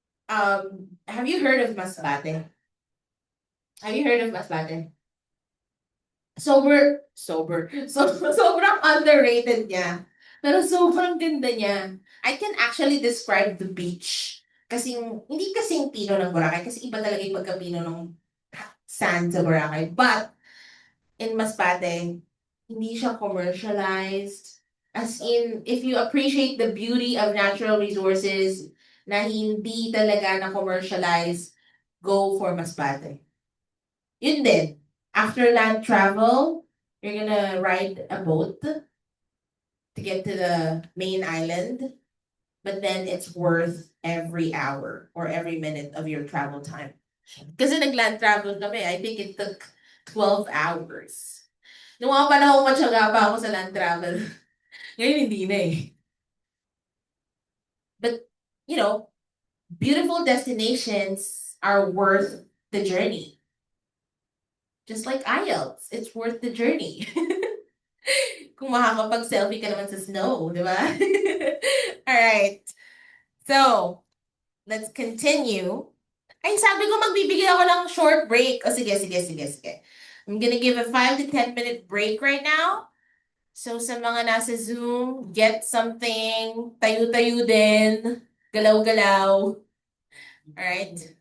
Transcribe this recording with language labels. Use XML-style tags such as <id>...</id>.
<en>Have you heard of Masbate? Have you heard of Masbate? Sober.</en> <tl>Sobrang underrated niya. Pero sobrang ganda niya.</tl> <en>I can actually describe the beach.</en> <tl>Hindi kasing pino ng Boracay, kasi iba talaga yung pagkapino ng sand sa Boracay.</tl> <en>But, in</en> <tl>Masbate, hindi siya commercialized.</tl> <en>As in, if you appreciate the beauty of natural resources</en> <tl>na hindi talaga na commercialize,</tl> <en>go for Masbate.</en> <tl>Yun din.</tl> <en>After land travel, you're gonna ride a boat to get to the main island, but then it's worth every hour or every minute of your travel time.</en> <tl>Kasi nag-land travel kami,</tl> <en>I think it took 12 hours.</en> <tl>Nung mga panahon matyaga pa ako sa land travel. Ngayon hindi na eh.</tl> <en>But, beautiful destinations are worth the journey. Just like IELTS, it's worth the journey.</en> <tl>Kung makakapag-selfie ka naman sa snow, di ba?</tl> <en>Alright. So, let's continue.</en> <tl>Ay, sabi ko magbibigay ako ng short break. O sige.</tl> <en>I'm gonna give a 5 to 10 minute break right now. So, sa mga nasa Zoom, get something,</en> <tl>tayo-tayo din, galaw-galaw.</tl> <en>Alright?</en>